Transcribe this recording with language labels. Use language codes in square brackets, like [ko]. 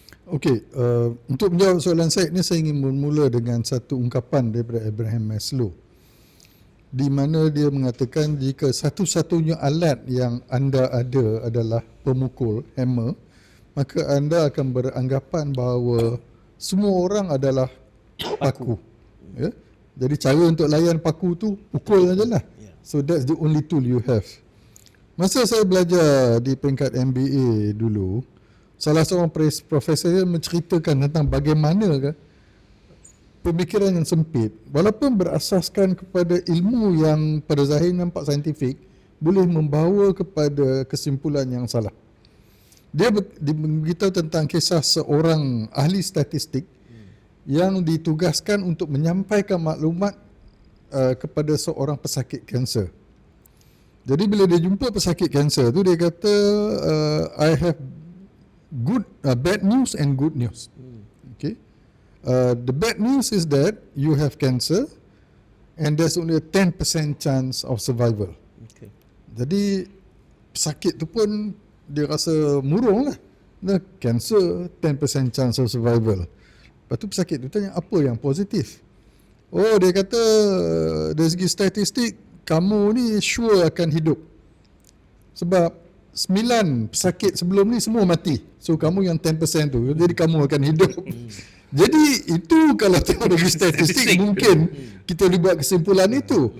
[ms] Okey, untuk menjawab soalan saya ni, saya ingin bermula dengan satu ungkapan daripada Abraham Maslow, di mana dia mengatakan jika satu-satunya alat yang anda ada adalah pemukul, hammer, maka anda akan beranggapan bahawa semua orang adalah paku. Ya? Jadi cara untuk layan paku tu pukul sajalah. [en] So that's the only tool you have. [ms] Masa saya belajar di peringkat MBA dulu, salah seorang profesor menceritakan tentang bagaimana pemikiran yang sempit, walaupun berasaskan kepada ilmu yang pada zahir nampak saintifik, boleh membawa kepada kesimpulan yang salah. Dia beritahu tentang kisah seorang ahli statistik yang ditugaskan untuk menyampaikan maklumat kepada seorang pesakit kanser. Jadi bila dia jumpa pesakit kanser tu, dia kata, [en] I have bad news and good news. Okay. The bad news is that you have cancer and there's only a 10% chance of survival. Okay. [ms] Jadi pesakit tu pun dia rasa murung lah. [en] Cancer, 10% chance of survival. [ms] Lepas tu pesakit tu tanya, apa yang positif? Oh, dia kata dari segi statistik, kamu ni sure akan hidup. Sebab 9 pesakit sebelum ni semua mati. So kamu yang 10% tu, jadi kamu akan hidup. Jadi itu kalau tengok dari statistik mungkin kita boleh buat kesimpulan itu.